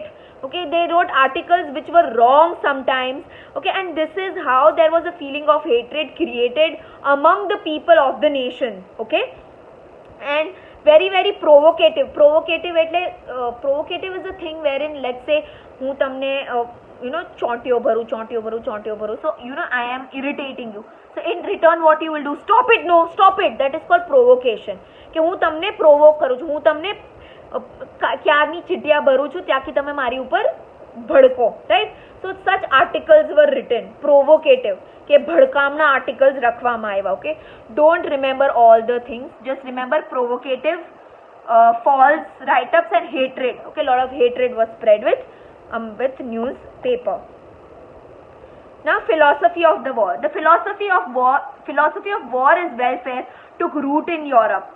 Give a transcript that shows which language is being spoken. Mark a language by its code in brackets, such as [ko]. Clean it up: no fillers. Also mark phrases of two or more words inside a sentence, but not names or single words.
[en] Okay, they wrote articles which were wrong sometimes. Okay, and this is how there was a feeling of hatred created among the people of the nation. Okay, and very provocative એટલે provocative is a thing wherein, let's say, [gu] હું તમને ચોંટીઓ ભરું. [en] So I am irritating you, so in return what you will do? Stop it. That is called provocation. [gu] કે હું તમને provoke કરું છું, હું તમને ક્યારની ચીટિયા ભરું છું ત્યાંથી તમે મારી ઉપર ભડકો, [en] right? So such articles were written, provocative, [gu] કે ભડકામના articles રખવામાં આવ્યા. [en] Okay, don't remember all the things, just remember provocative false write-ups and hatred. Okay, a lot of hatred was spread with newspaper. Now, philosophy of the war. The philosophy of war is welfare took root in Europe.